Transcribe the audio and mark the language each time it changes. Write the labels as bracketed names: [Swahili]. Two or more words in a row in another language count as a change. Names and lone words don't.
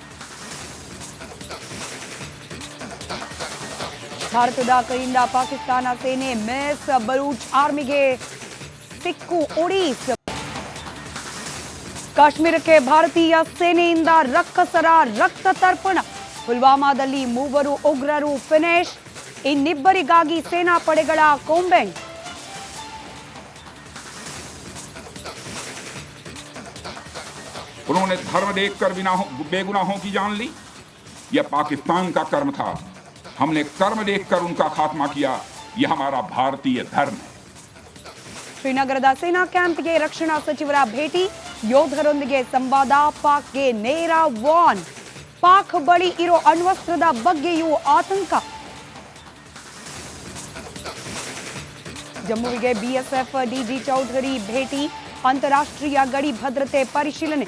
[Kannada] ಭಾರತದ ಕೈಯಿಂದ ಪಾಕಿಸ್ತಾನ ಸೇನೆ ಮಿಸ್, ಬಲೂಚ್ ಆರ್ಮಿಗೆ ಸಿಕ್ಕು ಒಡಿಸ್. ಕಾಶ್ಮೀರಕ್ಕೆ ಭಾರತೀಯ ಸೇನೆಯಿಂದ ರಕ್ಕಸರ ರಕ್ತ ತರ್ಪಣ. ಪುಲ್ವಾಮಾದಲ್ಲಿ 3 ಉಗ್ರರು ಫಿನಿಶ್, ಇನ್ನಿಬ್ಬರಿಗಾಗಿ ಸೇನಾ ಪಡೆಗಳ ಕೊಂಬೆಂಗ್. [Hindi] उन्होंने धर्म देखकर बेगुनाहों की जान ली। यह पाकिस्तान का कर्म था। हमने कर्म देखकर उनका खात्मा किया। यह हमारा भारतीय धर्म है। [Kannada] ಶ್ರೀನಗರದ ಸೇನಾ ಕ್ಯಾಂಪ್ಗೆ ರಕ್ಷಣಾ ಸಚಿವರ ಭೇಟಿ, ಯೋಧರೊಂದಿಗೆ ಸಂವಾದ, ಪಾಕ್ಗೆ ನೇರ ವಾರ್ನ್. ಪಾಕ್ ಬಳಿ ಇರೋ ಅಣ್ವಸ್ತ್ರದ ಬಗ್ಗೆಯೂ ಆತಂಕ. ಜಮ್ಮುವಿಗೆ ಬಿಎಸ್ಎಫ್ ಡಿಜಿ ಚೌಧರಿ ಭೇಟಿ, ಅಂತಾರಾಷ್ಟ್ರೀಯ ಗಡಿ ಭದ್ರತೆ ಪರಿಶೀಲನೆ.